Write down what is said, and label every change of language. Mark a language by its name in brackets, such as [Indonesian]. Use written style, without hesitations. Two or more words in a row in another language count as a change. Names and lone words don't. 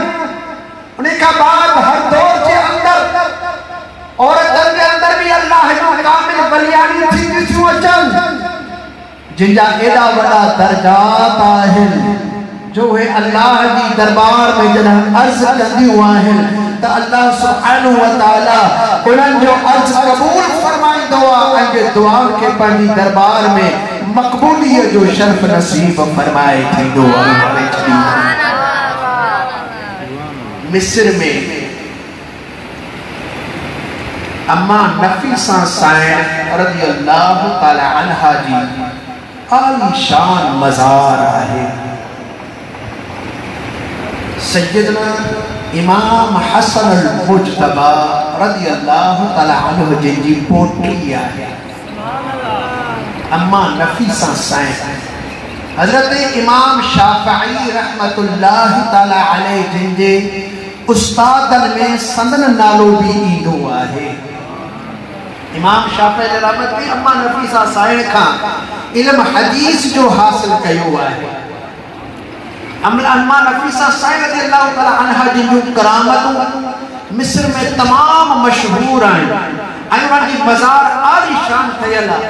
[Sindhi] उन खां बाद हर दौर जे अंदर औरतनि जे अंदर भी अल्लाह जूं कामिल वलियाणियूं थींदियूं थियूं अचनि जिन जा एॾा वॾा दर्जात आहिनि जो वे अल्लाह जी दरबार में जॾहिं अर्ज़ कंदियूं आहिनि त [Arabic] الله سبحانه و تعالى [Sindhi] उन्हनि जो अर्ज़ क़बूल फरमाईंदो आहे ऐं दुआउनि खे पंहिंजी दरबार में मक़बूलियत जो शर्फ़ नसीब फरमाए थींदो आहे। मिस्र में अम्मा नफीसा साइण [Arabic] رضي الله تعالى عنها [Sindhi] जी आलीशान मज़ार आहे। सैयदना इमाम हसन अल मुज्तबा [Arabic] رضي الله تعالى عنه [Sindhi] जिनजी पोटी आहे अम्मा नफीसा साइण। हज़रत इमाम शाफ़िई [Arabic] رحمة الله تعالى عليه [Sindhi] जिनजे उस्तादनि में संदन नालो भी ईंदो आहे। इमाम शाफ़िई रहमत भी अम्मा नफीसा साइण खां इल्म हदीस जो हासिल कयो आहे। अम्मा नफीसा साइण [Arabic] رضي الله تعالى عنها [Sindhi] जी जो करामतूं मिस्र में तमाम मशहूर आहिनि ऐं उन्हनि जी मज़ार आलीशान ठहियल आहे।